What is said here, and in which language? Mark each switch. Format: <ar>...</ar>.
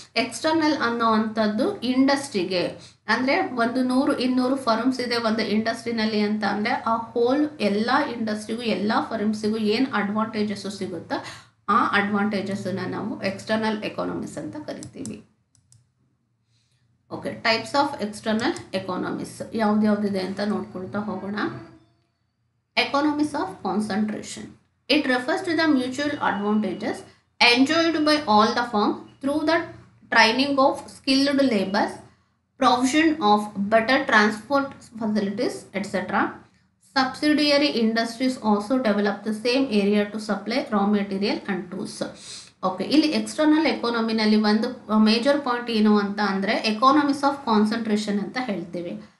<kn>External ಅನ್ನೋವಂಥದ್ದು ಇಂಡಸ್ಟ್ರಿಗೆ ಅಂದರೆ ಒಂದು 100-200 ಫರ್ಮ್ಸ್ ಇದೆ ಒಂದು ಇಂಡಸ್ಟ್ರಿನಲ್ಲಿ ಅಂತ ಅಂದರೆ ಆ ಹೋಲ್ ಎಲ್ಲ ಇಂಡಸ್ಟ್ರಿಗೂ ಎಲ್ಲ ಫರ್ಮ್ಸಿಗೂ ಏನು ಅಡ್ವಾಂಟೇಜಸ್ಸು ಸಿಗುತ್ತೋ ಆ ಅಡ್ವಾಂಟೇಜಸ್ಸನ್ನು ನಾವು ಎಕ್ಸ್ಟರ್ನಲ್ ಎಕಾನಮೀಸ್ ಅಂತ ಕರಿತೀವಿ.</kn> <en>okay, types of external economies</en> <kn>ಯಾವ್ದ್ಯಾವ್ದಿದೆ ಅಂತ ನೋಡ್ಕೊಳ್ತಾ ಹೋಗೋಣ.</kn> <en>Economies of concentration. It refers to the mutual advantages enjoyed by all the firm through the training of skilled labour, provision of better transport facilities, etc. Subsidiary industries also develop the same area to supply raw material and tools.</en> <kn>Okay, ಇಲ್ಲಿ external ಎಕಾನಮಿನಲ್ಲಿ ಒಂದು major point ಏನು ಅಂತ ಅಂದರೆ economies of concentration ಅಂತ ಹೇಳ್ತೀವಿ.</kn>